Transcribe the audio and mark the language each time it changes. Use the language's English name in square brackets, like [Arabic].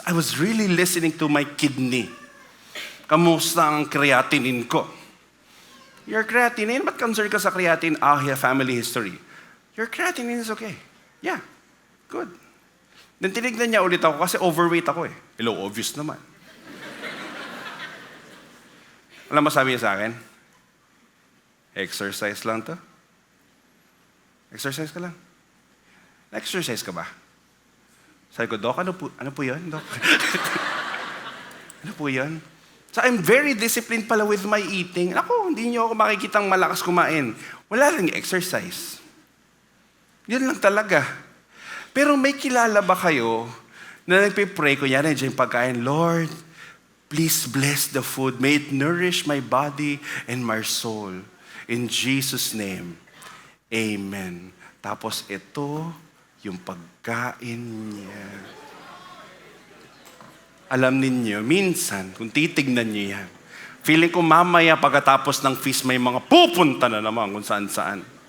[English] I was really listening to my kidney. [Filipino] Kamusta ang creatinine ko? Your creatinine? Ba't concerned ka sa creatinine? [English] Family history. Your creatinine is okay. Yeah, good. [Filipino] Then tinignan niya ulit ako kasi overweight ako eh. Hello, obvious naman. Alam mo sabi niya sa akin? Exercise lang to. Exercise ka lang. Exercise ka ba? Sabi ko, Doc, ano po yun, Doc? Ano po yun? [English] So I'm very disciplined pala with my eating. [Filipino] Ako, hindi niyo ako makikitang malakas kumain. Wala lang exercise. Yun lang talaga. Pero may kilala ba kayo na nagpipray ko, yan yung pagkain, [English] Lord, please bless the food. May it nourish my body and my soul. In Jesus' name, amen. [Filipino] Tapos ito, yung pagkain niya. Alam ninyo, minsan, kung titignan niyo yan, feeling ko mamaya pagkatapos ng feast, may mga pupunta na naman kung saan-saan.